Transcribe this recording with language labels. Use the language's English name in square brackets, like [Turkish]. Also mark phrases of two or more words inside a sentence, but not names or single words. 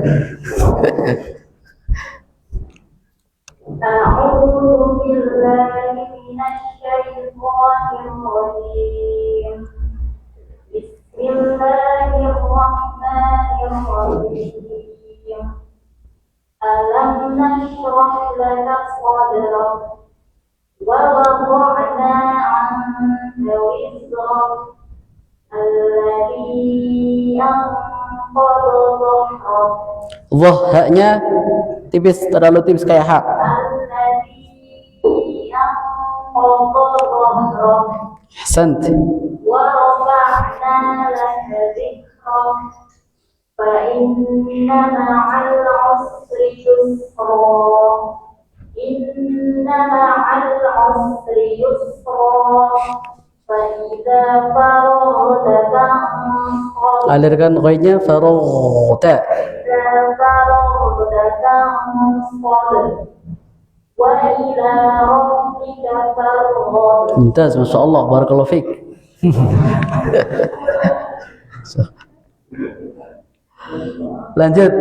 [Arabic] أعوذ بالله من الشيطان الرجيم. بسم الله الرحمن الرحيم. ألم نشرح لك صدرك ووضعنا عنك وزرك الذي أنقض ظهرك. [Indonesian] Wah, haknya tipis, terlalu tipis kayak hak. [Arabic] الذي أنقض ظهرك Ahsant. ورفعنا لك ذكرك فإن مع العسر يسرا. إن مع العسر يسرا. فإذا فرغت فانصب. [Indonesian] Alirkan ghainnya faragta. [Arabic] Mumtaz, ما شاء الله، بارك الله فيك. [Indonesian] Lanjut.